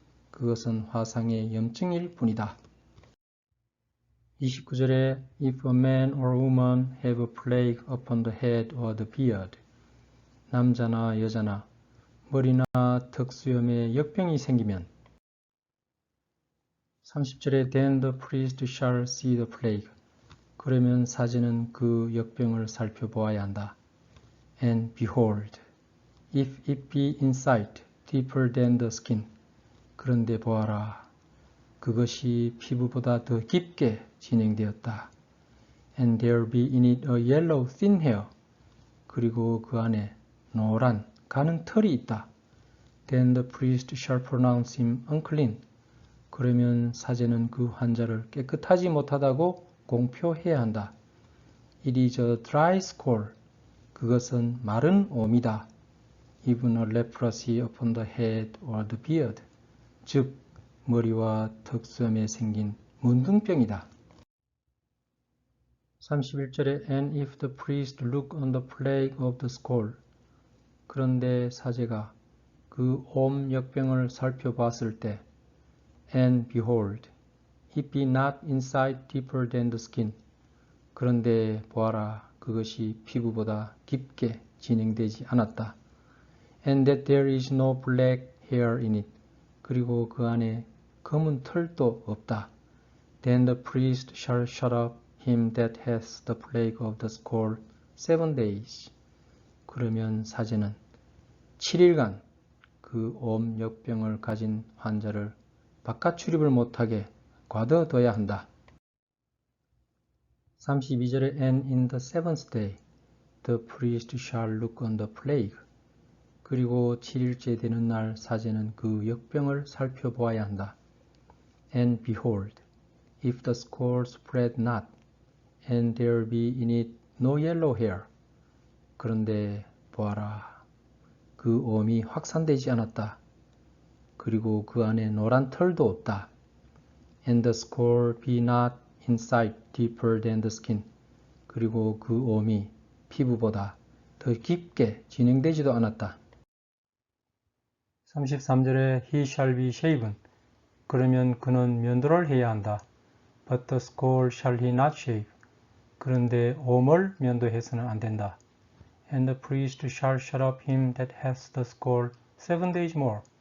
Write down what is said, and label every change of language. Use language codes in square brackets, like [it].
[ko] 그것은 화상의 염증일 뿐이다. 29절에 [en] If a man or woman have a plague upon the head or the beard. [ko] 남자나 여자나 머리나 턱수염에 역병이 생기면 30절에 [en] Then the priest shall see the plague. [ko] 그러면 사제는 그 역병을 살펴보아야 한다. [en] And behold, if it be in sight deeper than the skin. [ko] 그런데 보아라, 그것이 피부보다 더 깊게 진행되었다. [en] And there be in it a yellow thin hair. [ko] 그리고 그 안에 노란 가는 털이 있다. [en] Then the priest shall pronounce him unclean. [ko] 그러면 사제는 그 환자를 깨끗하지 못하다고 공표해야 한다. [en] It is a dry scole. [ko] 그것은 마른 옴이다. [en] Even a leprosy upon the head or the beard. [ko] 즉 머리와 턱수염에 생긴 문둥병이다. [en] 31절에 And if the priest look on the plague of the scole. [ko] 그런데 사제가 그 옴 역병을 살펴봤을 때 [en] And behold, it be not inside deeper than the skin. [ko] 그런데 보아라, 그것이 피부보다 깊게 진행되지 않았다. [en] And that there is no black hair in it. [ko] 그리고 그 안에 검은 털도 없다. [en] Then the priest shall shut up him that hath the plague of the scole 7 days. [ko] 그러면 사제는 7일간 그 옴 역병을 가진 환자를 바깥 출입을 못하게 가둬둬야 한다. [en] 32절에 And in the seventh day the priest shall look on the plague. [ko] 그리고 7일째 되는 날 사제는 그 역병을 살펴보아야 한다. [en] And behold, if the scole spread not, and there be in it no yellow hair. [ko] 그런데 보아라, 그 옴이 확산되지 않았다. 그리고 그 안에 노란 털도 없다. [en] And the scole be not inside deeper than the skin. [ko] 그리고 그 옴이 피부보다 더 깊게 진행되지도 않았다. [en] 33절에 He shall be shaven. [ko] 그러면 그는 면도를 해야 한다. [en] But the scole shall he not shave. [ko] 그런데 옴을 면도해서는 안 된다. [en] And the priest shall shut up him that hath the scole 7 days more.